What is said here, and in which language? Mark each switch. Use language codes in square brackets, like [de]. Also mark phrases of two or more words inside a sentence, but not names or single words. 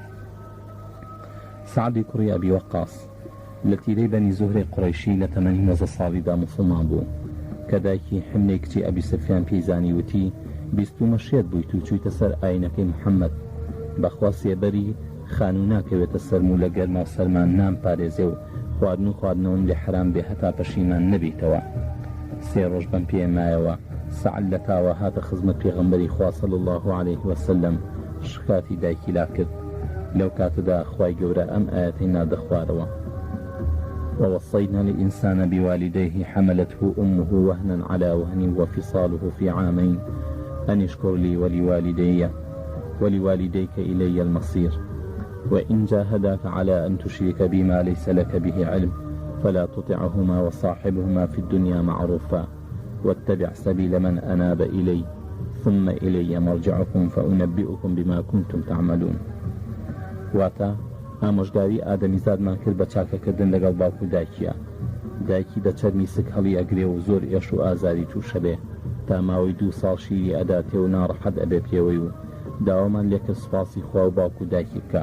[ckb] سعدی کوڕی ئەبی وەقاس لە تیرەی بەنی زوهرەی قوڕەیشی لە تەمەنی 19 ساڵیدا موسڵمان بوو کە دایکی حملەی کچی ئەبی سفیان پێیزانی وتی 20 شێت بوویت و چوویتە سەر ئاینەکەی محەممەد، بەخوا سێبەری خانوو ناکەوێتە سەرمو لە گەرما و سەرمان نام پارێزێ و خواردنەوەم لێ حرام بێ هەتا پەشیمان نەبیتەوە. 3 ڕۆژ بەم پێمایەوە سعد لە تاوە هاتە خزمەت پێغەمبەری خوا [ar] صلی الله عليه وسلم، [ckb] شکاتی دایکی لا کرد. لەو کاتەدا خوای گەورە ئەم ئاەتەی نادە خوارەوە: [ar] ووصينا الإنسان بوالديه حملته أمه وهنا على وهن وفصاله في عامين أن اشكر لي ولوالديك إلي المصير وإن جاهداك على أن تشرك بما ليس لك به علم فلا تطعهما وصاحبهما في الدنيا معروفا واتبع سبيل من أناب إلي ثم إلي مرجعكم فأنبئكم بما كنتم تعملون. [ckb] واتا ئامۆژگاری ئادەمیزادمان کرد بە چاکەکردن لەگەڵ باوکو دایکیە. دایکی دەچەرمی سک هەڵی ئەگرێ و زۆر ئێش و ئازاری تووشە بێ تا ماوەی 2 ساڵ شیری ئەداتێ و ناڕەحەت ئەبێ پێوەی و داوامان لێکرد سوپاسی خوا و باوکو دایکی بکە.